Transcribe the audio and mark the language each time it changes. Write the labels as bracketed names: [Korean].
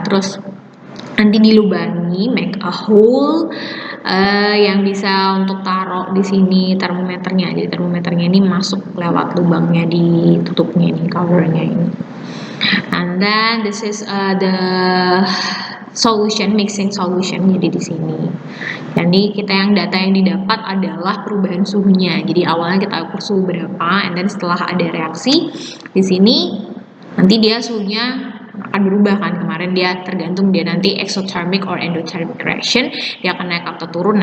[Indonesian] Terus nanti dilubangi, [English] make a hole [Indonesian] yang bisa untuk taruh di sini termometernya. Jadi termometernya ini masuk lewat lubangnya di tutupnya ini, covernya ini. [English] And then this is the solution, mixing solution. [Indonesian] Jadi di sini. Jadi data yang didapat adalah perubahan suhunya. Jadi awalnya kita ukur suhu berapa, and then setelah ada reaksi di sini nanti dia suhunya akan berubah kan. Kemarin dia tergantung dia nanti [English] exothermic or endothermic reaction, [Indonesian] dia akan naik atau turun.